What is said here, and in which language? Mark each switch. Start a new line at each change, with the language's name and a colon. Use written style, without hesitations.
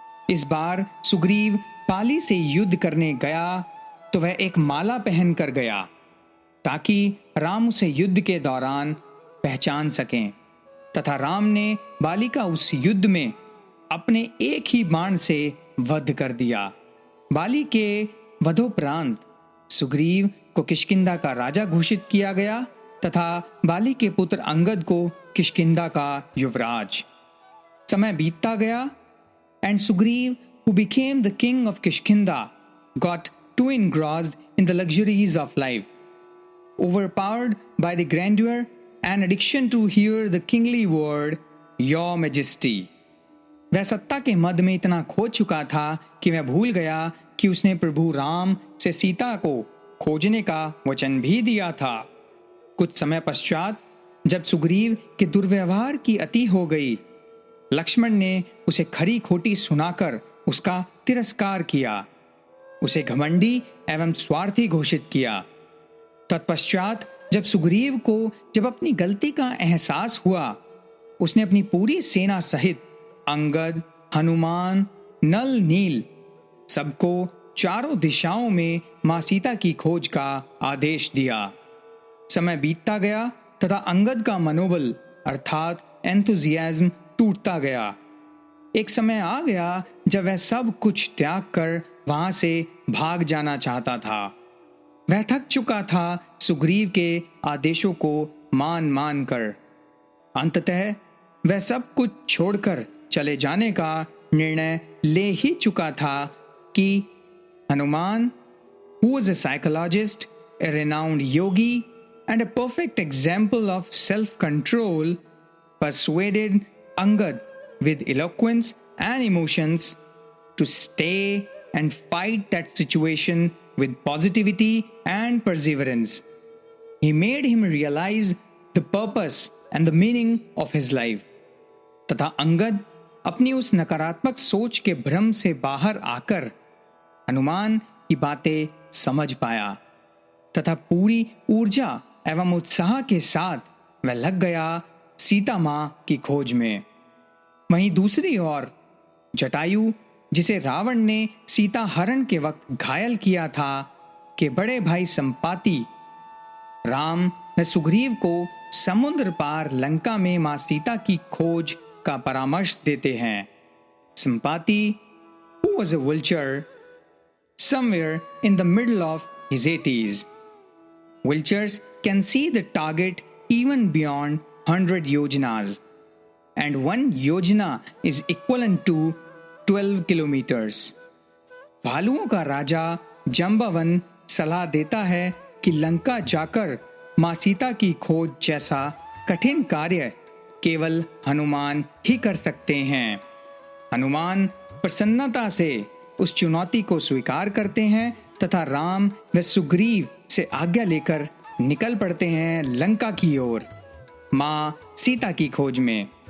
Hindi: इस बार सुग्रीव बाली से युद्ध करने गया तो वह एक माला पहनकर गया ताकि राम उसे युद्ध के दौरान पहचान सकें तथा राम ने बाली का उस युद्ध में अपने एक ही बाण से वध कर दिया। बाली के वधोपरांत सुग्रीव को किष्किंधा का राजा घोषित किया गया तथा बाली के पुत्र अंगद को किष्किंधा का युवराज। समय बीतता गया
English: and Sugriv, who became the king of Kishkinda, got too engrossed in the luxuries of life, overpowered by the grandeur and addiction to hear the kingly word, Your Majesty.
Hindi: वह सत्ता के मद में इतना खो चुका था कि वह भूल गया कि उसने प्रभु राम से सीता को खोजने का वचन भी दिया था। कुछ समय पश्चात जब सुग्रीव के दुर्व्यवहार की अति हो गई, लक्ष्मण ने उसे खरी खोटी सुनाकर उसका तिरस्कार किया, उसे घमंडी एवं स्वार्थी घोषित किया। तत्पश्चात जब सुग्रीव को अपनी गलती का एहसास हुआ, उसने अपनी पूरी सेना सहित अंगद, हनुमान, नल, नील सबको चारों दिशाओं में मां सीता की खोज का आदेश दिया। समय बीतता गया तथा अंगद का मनोबल अर्थात एंथुजियाज्म टूटता गया। एक समय आ गया जब वह सब कुछ त्याग कर वहां से भाग जाना चाहता था। वह थक चुका था सुग्रीव के आदेशों को मान मान कर। अंततः वह सब कुछ छोड़कर चले जाने का निर्णय ले ही चुका था कि Hanuman,
English: who was a psychologist, a renowned yogi, and a perfect example of self-control, persuaded Angad with eloquence and emotions to stay and fight that situation with positivity and perseverance. He made him realize the purpose and the meaning of his life.
Hindi: तथा अंगद अपनी उस नकारात्मक सोच के भ्रम से बाहर आकर हनुमान की बातें समझ पाया तथा पूरी ऊर्जा एवं उत्साह के साथ वह लग गया सीता मां की खोज में। वहीं दूसरी ओर जटायु, जिसे रावण ने सीता हरण के वक्त घायल किया था, के बड़े भाई संपाति राम व सुग्रीव को समुद्र पार लंका में मां सीता की खोज का परामर्श देते हैं।
English: Sampati, who was a vulture somewhere in the middle of his 80s. Vultures can see the target even beyond 100 yojanas, and one yojana is equivalent to 12 kilometers.
Hindi: भालुओं का राजा जंबावन सलाह देता है कि लंका जाकर मां सीता की खोज जैसा कठिन कार्य केवल हनुमान ही कर सकते हैं। हनुमान प्रसन्नता से उस चुनौती को स्वीकार करते हैं तथा राम व सुग्रीव से आज्ञा लेकर निकल पड़ते हैं लंका की ओर मां सीता की खोज में।